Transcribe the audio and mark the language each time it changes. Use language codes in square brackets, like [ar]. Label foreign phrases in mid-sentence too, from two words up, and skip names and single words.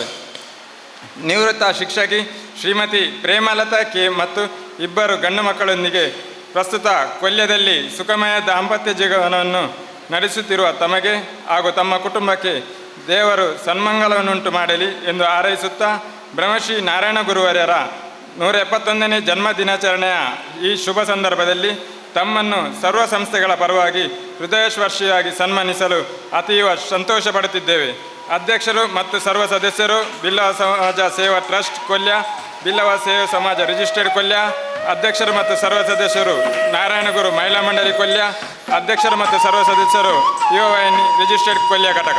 [kn] ನಿವೃತ್ತ ಶಿಕ್ಷಕಿ ಶ್ರೀಮತಿ ಪ್ರೇಮಲತಾ ಕೆ ಮತ್ತು 2 ಗಂಡು ಮಕ್ಕಳೊಂದಿಗೆ ಪ್ರಸ್ತುತ ಕೊಲ್ಯದಲ್ಲಿ ಸುಖಮಯ ದಾಂಪತ್ಯ ಜೀವನವನ್ನು ನಡೆಸುತ್ತಿರುವ ತಮಗೆ ಹಾಗೂ ತಮ್ಮ ಕುಟುಂಬಕ್ಕೆ ದೇವರು ಸನ್ಮಂಗಲವನ್ನುಂಟು ಮಾಡಲಿ ಎಂದು ಹಾರೈಸುತ್ತಾ ಬ್ರಹ್ಮಶ್ರೀ ನಾರಾಯಣ ಗುರುವರ್ಯರ 171ನೇ ಜನ್ಮ ದಿನಾಚರಣೆಯ ಈ ಶುಭ ಸಂದರ್ಭದಲ್ಲಿ ತಮ್ಮನ್ನು ಸರ್ವ ಸಂಸ್ಥೆಗಳ ಪರವಾಗಿ ಹೃದಯಸ್ಪರ್ಶಿಯಾಗಿ ಸನ್ಮಾನಿಸಲು ಅತೀವ ಸಂತೋಷ ಪಡುತ್ತಿದ್ದೇವೆ. ಅಧ್ಯಕ್ಷರು ಮತ್ತು ಸರ್ವ ಸದಸ್ಯರು ಬಿಲ್ಲವ ಸಮಾಜ ಸೇವಾ ಟ್ರಸ್ಟ್ ಕೊಲ್ಯ, ಬಿಲ್ಲವ ಸೇವಾ ಸಮಾಜ ರಿಜಿಸ್ಟರ್ಡ್ ಕೊಲ್ಯ ಅಧ್ಯಕ್ಷರು ಮತ್ತು ಸರ್ವ ಸದಸ್ಯರು ನಾರಾಯಣಗುರು ಮಹಿಳಾ ಮಂಡಳಿ ಕೊಲ್ಯ, ಅಧ್ಯಕ್ಷರು ಮತ್ತು ಸರ್ವ ಸದಸ್ಯರು ಯುವವಾಹಿನಿ ರಿಜಿಸ್ಟರ್ಡ್ ಕೊಲ್ಯ ಘಟಕ.